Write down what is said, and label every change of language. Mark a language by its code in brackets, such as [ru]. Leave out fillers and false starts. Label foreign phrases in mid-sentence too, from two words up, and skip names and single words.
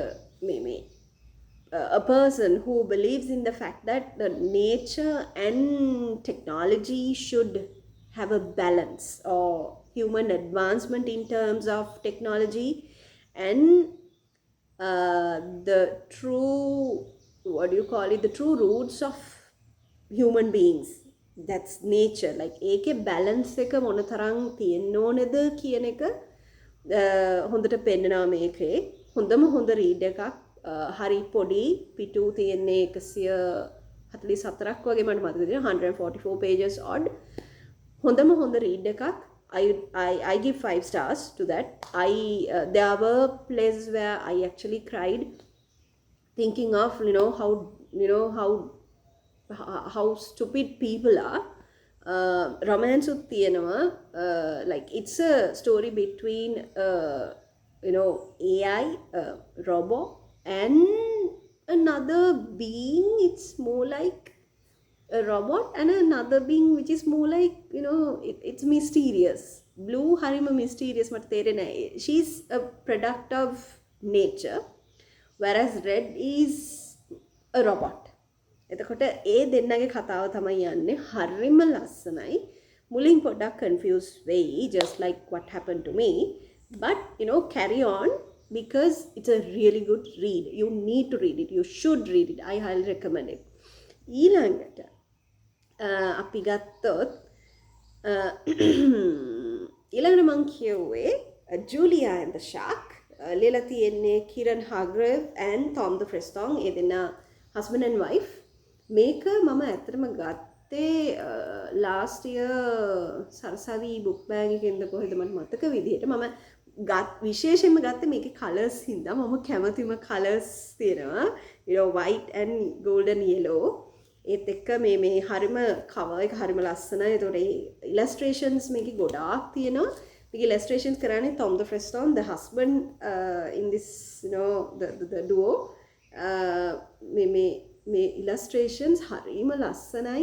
[en] a person who believes in the fact that the nature and technology should have a balance, or human advancement in terms of technology and the true, what do you call it, the true roots of human beings. That's nature. Like [si] ඒකේ balance එක මොන තරම් තියෙන්න ඕනේද කියන එක හොඳට පෙන්නනවා මේකේ. හොඳම හොඳ read එකක්. හරි පොඩි පිටු තියෙන්නේ 144ක් වගේ මට මතක තියෙනවා. 144 [en] pages odd. [si] හොඳම හොඳ read එකක්. [en] I give 5 stars to that. There were places where I actually cried, thinking of how stupid people are. Romance with තියෙනවා. Like it's a story between AI, robot, and another being. It's more like a robot and another being which is more like it's mysterious. [si] Blue harima mysterious මට තේරෙන්නේ නැහැ. [en] She's a product of nature, whereas red is a robot. [si] එතකොට ඒ දෙන්නගේ කතාව තමයි යන්නේ. හරිම ලස්සනයි. මුලින් පොඩ්ඩක් confuse වෙයි, [en] just like what happened to me, but carry on because it's a really good read. You need to read it. You should read it. I highly recommend it. [si] ඊළඟට අපි ගත්තොත් ඊළඟට මම කියුවේ Julia and the Shark. ලියලා තියෙන්නේ Kieran Hargrave and Tom de Freston. ඒ දෙන්න [en] husband and wife. [si] මේක මම ඇත්තටම ගත්තේ [en] last year [si] සරසවි book bag එකෙන්ද කොහෙද මට මතක විදිහට මම විශේෂයෙන්ම ගත්තේ මේකේ colours හින්දා. මම කැමතිම colours තියෙනවා, [en] white and golden yellow. [si] ඒත් එක්ක මේ හරිම cover එක හරිම ලස්සනයි. ඒතකොට illustrations මේකේ ගොඩාක් තියෙනවා. මේකේ illustrations කරන්නේ Tom de Freston, [en] the husband in this the duo. [si] මේ illustrations හරිම ලස්සනයි.